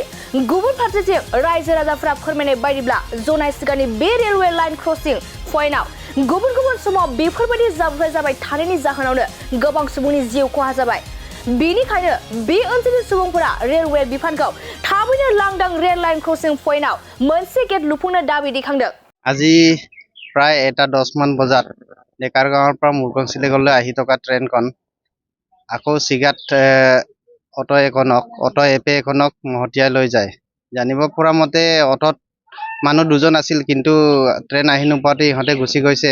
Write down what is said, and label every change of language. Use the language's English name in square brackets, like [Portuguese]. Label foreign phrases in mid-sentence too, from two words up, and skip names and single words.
[Bodo] गुबुन फारसेथिं रायजो राजाफोरा फोरमायनाय बायदिब्ला जनाय सिगांनि बे [English] railway line crossing point [Bodo] गुबुन गुबुन समाव बेफोरबायदि जाब्रबथाय जाबाय थानायनि जाहोनावनो गोबां सुबुंनि जिउ खहा जाबाय। बेनिखायनो बे ओनसोलनि सुबुंफोरा रेलवे बिफानखौ थाबैनो लांदां [English] rail line crossing point [Bodo] मोनसे गेट लुफुंनो दाबि दैखांदों। [Assamese] আজি প্ৰায় 1:10 মান বজাত ডেকাৰগাঁৱৰ পৰা মুৰকংচিলেকলৈ আহি থকা ট্ৰেইনখন আকৌ চিগাত অটো এপে এখনক মহতিয়াই লৈ যায়। জানিব পৰা মতে অটোত মানুহ দুজন আছিল, কিন্তু ট্ৰেইন আহি নোপোৱাতে ইহঁতে গুচি গৈছে।